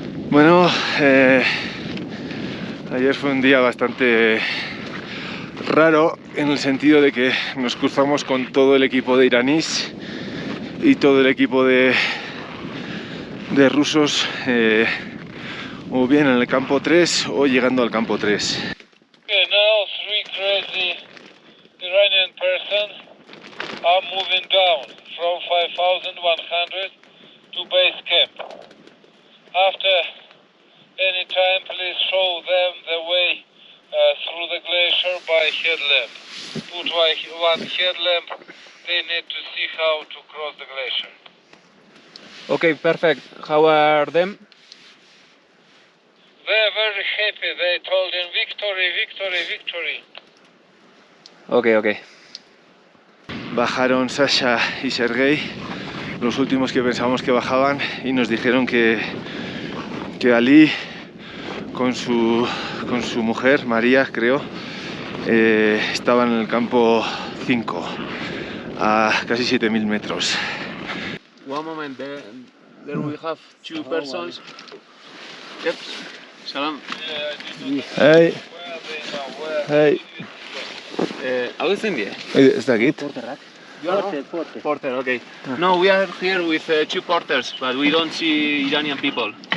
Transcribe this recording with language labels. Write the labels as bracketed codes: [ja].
[es] Bueno, ayer fue un día bastante raro en el sentido de que nos cruzamos con todo el equipo de iraníes y todo el equipo de rusos, o bien en el campo 3 o llegando al campo 3. [en] Okay, now 3 crazy Iranian persons are moving down from 5,100 to base camp. After any time, please show them the way through the glacier by headlamp. Put one headlamp, they need to see how to cross the glacier. Okay, perfect. How are them? They're very happy, they told him victory, victory, victory. Okay. [es] Bajaron Sasha y Sergei, los últimos que pensábamos que bajaban, y nos dijeron que Ali con su mujer, María creo, estaban en el campo 5, a casi 7.000 metros. [en] One moment, there we have 2 persons. Yep. Salam. Hey. Hey. [eu] Hau ezin die? Ez dakit. [en] You are porter, okay. No, we are here with 2 porters, but we don't see Iranian people.